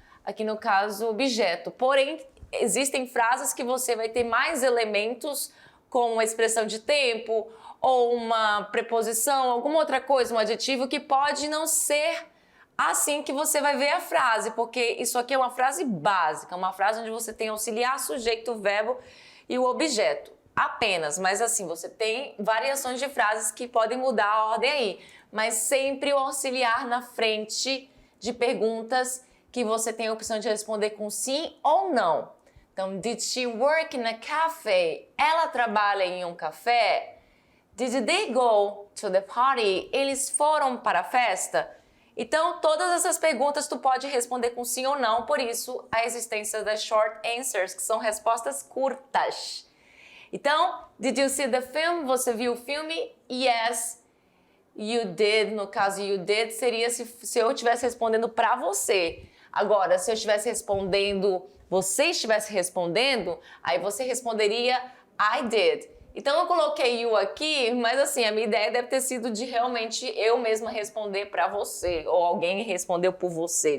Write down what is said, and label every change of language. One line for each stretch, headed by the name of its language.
Portuguese: Aqui no caso, objeto. Porém, existem frases que você vai ter mais elementos, como uma expressão de tempo, ou uma preposição, alguma outra coisa, um adjetivo que pode não ser assim que você vai ver a frase, porque isso aqui é uma frase básica, uma frase onde você tem auxiliar, sujeito, verbo e o objeto. Apenas, mas assim, você tem variações de frases que podem mudar a ordem aí, mas sempre o auxiliar na frente de perguntas que você tem a opção de responder com sim ou não.
English: Então, did she work in a cafe?
Portuguese: Ela trabalha em um café?
English: Did they go to the party?
Portuguese: Eles foram para a festa? Então, todas essas perguntas tu pode responder com sim ou não, por isso a existência das short answers, que são respostas curtas.
English: Então, did you see the film?
Portuguese: Você viu o filme?
English: Yes, you did.
Portuguese: No caso, you did seria se eu estivesse respondendo para você. Agora, se eu estivesse respondendo, você estivesse respondendo, aí você responderia I did. Então, eu coloquei you aqui, mas assim, a minha ideia deve ter sido de realmente eu mesma responder para você, ou alguém respondeu por você.